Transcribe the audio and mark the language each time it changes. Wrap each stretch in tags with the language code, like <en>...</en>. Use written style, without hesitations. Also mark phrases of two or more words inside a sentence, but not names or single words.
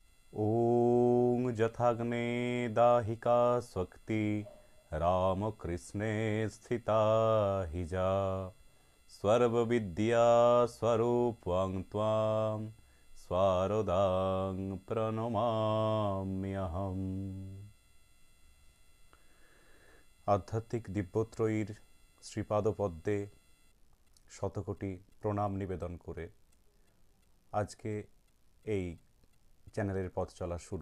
<sa>ॐ जथाग्ने दाहिका स्वक्ति रामकृष्णे स्थिता हिजा सर्वविद्या स्वरूपं त्वां स्वारदां প্রণমাম্যহম।</sa> <bn>আধ্যাত্মিক দিব্যত্রয়ীর শ্রীপাদপদ্মে শতকোটি প্রণাম নিবেদন করে আজকে এই চ্যানেলের পথ চলা শুরু।</bn>